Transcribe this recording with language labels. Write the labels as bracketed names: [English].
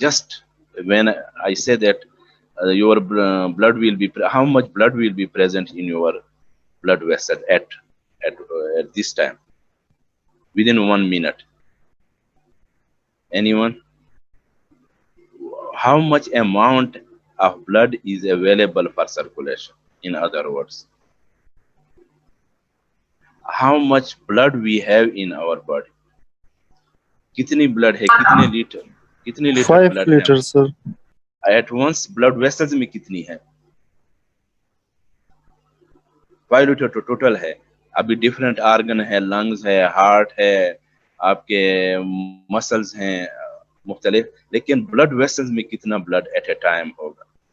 [English] Just when I say that your blood will be how much blood will be present in your blood vessel at this time within 1 minute? Anyone? How much amount of blood is available for circulation? In other words, how much blood we have in our body? [Hindi] कितनी blood है, कितने litre 5 blood है? [English] liters, sir. At once blood vessels [Hindi] में कितनी है? 5 litre तो total है. अभी different organ है, lungs है, heart है, आपके muscles हैं मुख्तलिफ, लेकिन blood vessels में कितना blood at a time होगा?